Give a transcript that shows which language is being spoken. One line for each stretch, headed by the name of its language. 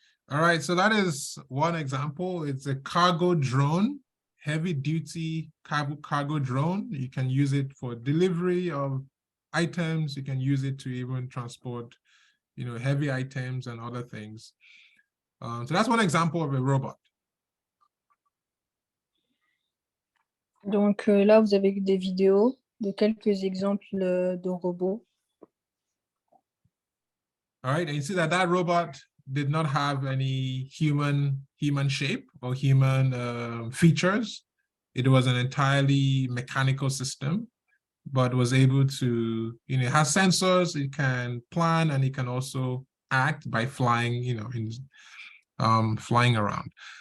English: All right, so that is one example. It's a cargo drone, heavy duty cargo drone. You can use it for delivery of items. You can use it to even transport, heavy items and other things. So that's one example of a robot.
French: Donc là, vous avez des vidéos de quelques exemples de robots.
English: All right, and you see that robot did not have any human shape or human features. It was an entirely mechanical system, but was able to, it has sensors, it can plan, and it can also act by flying, flying around.